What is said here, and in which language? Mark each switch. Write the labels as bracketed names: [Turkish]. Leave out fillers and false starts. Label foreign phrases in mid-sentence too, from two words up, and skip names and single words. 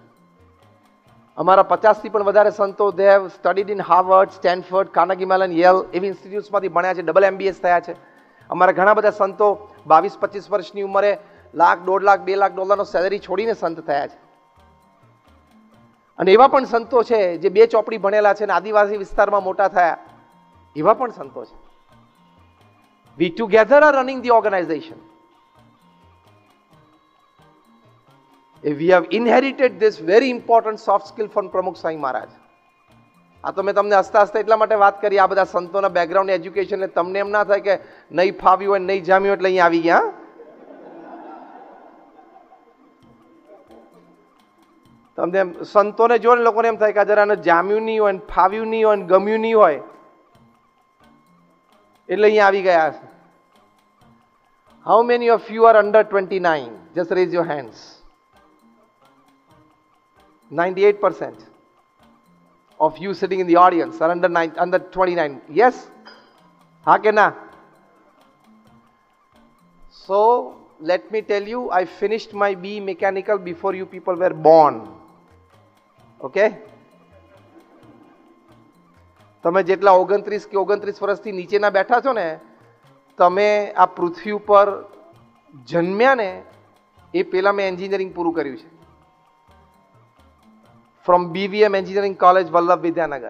[Gujarati] અમારા 50 થી પણ વધારે સંતો [English] they have studied in [Gujarati] હાર્વર્ડ, સ્ટેનફોર્ડ, કાર્નેગી મેલન, યેલ એવી ઇન્સ્ટિટ્યૂટ્સમાંથી ભણ્યા છે, ડબલ MBS થયા છે. અમારા ઘણા બધા સંતો 22-25 વર્ષની ઉંમરે લાખ, 1.5 લાખ, 2 લાખ ડોલરનો સેલેરી છોડીને સંત થયા છે. અને એવા પણ સંતો છે જે 2 ચોપડી ભણેલા છે અને આદિવાસી વિસ્તારમાં મોટા થયા. એવા પણ સંતો છે. [English] We together are running the organization. We have inherited this very important soft skill from પ્રમુખ સ્વામી મહારાજ. [Gujarati] આ તો મેં તમને હસતા હસતા એટલા માટે વાત કરી, આ બધા સંતોના [English] background education, [Gujarati] તમને એમ ના થાય કે નહીં ફાવ્યું હોય, નહીં જામ્યું એટલે અહીંયા આવી ગયા. તમને સંતોને જો ને લોકોને એમ થાય કે જરા જામ્યું નહીં હોય, ફાવ્યું નહીં હોય, ગમ્યું નહીં હોય, એટલે અહીંયા આવી ગયા છે. [English] How many of you are under 29? Just raise your hands. 98% of you sitting in the audience are under 29. [Gujarati] Yes? હા કે ના? [English] So, let me tell you, I finished my BE Mechanical before you people were born. Okay? [Gujarati] તમે જેટલા 29 કે 29 વર્ષથી નીચેના બેઠા છો ને, તમે આ પૃથ્વી ઉપર જન્મ્યા ને એ પહેલા મેં એન્જિનિયરિંગ પૂરું કર્યું છે. [English] from BVM engineering college વલ્લભ વિદ્યાનગર.